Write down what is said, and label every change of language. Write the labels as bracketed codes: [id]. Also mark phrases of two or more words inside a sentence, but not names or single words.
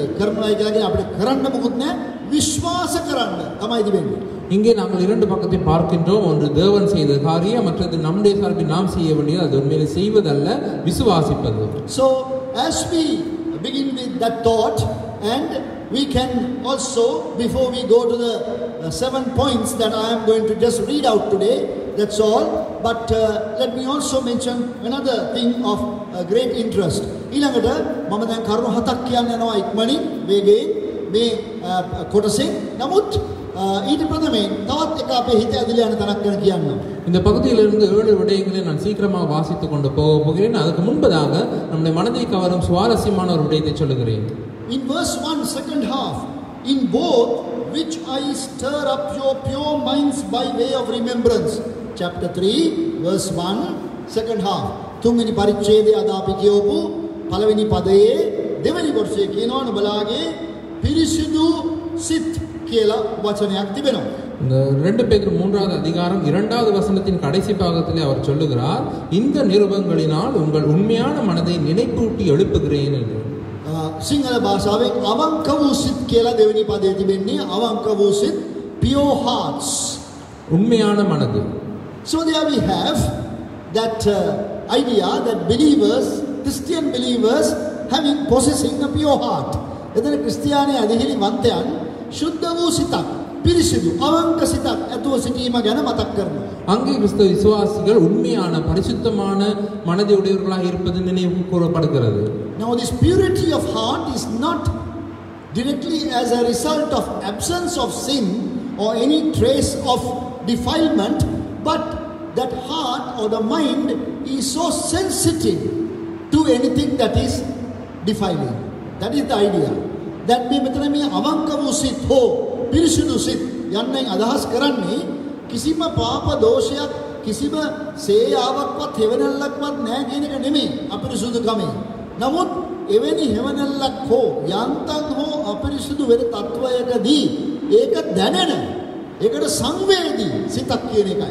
[si] කරනවා කියන්නේ අපිට කරන්න මොකුත් නැහැ, විශ්වාස කරන්න තමයි තිබෙන්නේ. [ta] இங்கே நாங்கள் இரண்டு பக்கத்தை பார்க்கின்றோம். ஒன்று தேவன் செய்த காரியம், மற்றது நம்முடைய சார்பில் நாம் செய்ய வேண்டியது. அது உண்மையிலே செய்வதல்ல, விசுவாசிப்பது. [en] So as we begin with that thought, and we can also, before we go to the 7 points that I am going to just read out today, that's all. But let me also mention another thing of great interest. [si] ඊළඟට මම දැන් කරුණු 7ක් කියන්න යනවා ඉක්මනින් වේගයෙන් මේ කොටසෙන්. නමුත් ඊට ප්‍රථමයෙන් තවත් එක අපේ හිත ඇදලා යන තැනක් ගැන කියන්න. [ta] இந்த பகுதியிலிருந்து 7 விடயங்களை நான் சீக்கிரமாக வாசித்துக் கொண்டு போகிறேன். அதுக்கு முன்பதாக நம்முடைய மனதை கவரும் சுவாரஸ்யமான ஒரு விடயத்தை சொல்லுகிறேன். [en] In verse 1, second half, in both which I stir up your pure minds by way of remembrance. Chapter 3, verse 1, second half. [si] තුන්වෙනි පරිච්ඡේදයේ අද අපි කියවපු පළවෙනි පදයේ දෙවෙනි කොටසේ කියනවා නුඹලාගේ පිරිසිදු සිත් කියලා වචනයක් තිබෙනවා. [ta] இந்த 2 பேதுரு 3வது அதிகாரம் 2வது வசனத்தின் கடைசி பாகத்திலே அவர் சொல்லுகிறார், இந்த நிருபங்களினால் உங்கள் உண்மையான மனதை நினைப்பூட்டி எழுப்புகிறேன் என்று. [si] සිංහල භාෂාවෙන් අවංක වූ සිත් කියලා දෙවෙනි පදයේ තිබෙන්නේ අවංක වූ සිත්, [en] pure hearts. [ta] உண்மையான மனது. [en] So there we have that idea that believers, Christian believers, having possessing a pure heart. [si] එතන ක්‍රිස්තියානි අධිහිලි වන්තයන් සුද්ධ වූ සිතක්, පිරිසිදු අවංක සිතක් ඇතුව සිටීම ගැන මතක් කරනවා. [ta] அங்கே கிறிஸ்தவ விசுவாசிகள் உண்மையான பரிசுத்தமான மனதை உடையவர்களாக இருப்பது நினைவு கூறப்படுகிறது. [en] Now this purity of heart is not directly as a result of absence of sin or any trace of defilement, but that heart or the mind is so sensitive to anything that is defiling. That is the idea. [si] That මේ මෙතන මේ අවංක වූ සිත් හෝ පිරිසිදු සිත් යන්නෙන් අදහස් කරන්නේ කිසිම පාප දෝෂයක්, කිසිම සේයාවක්වත් හෙවණැල්ලක්වත් නැහැ කියන එක නෙමෙයි අපිරිසුදුකමේ. නමුත් එවැනි හෙවණැල්ලක් හෝ යන්තම් හෝ අපිරිසුදු වෙන තත්වයකදී ඒක දැනෙන, ඒකට සංවේදී සිතක් කියන එකයි.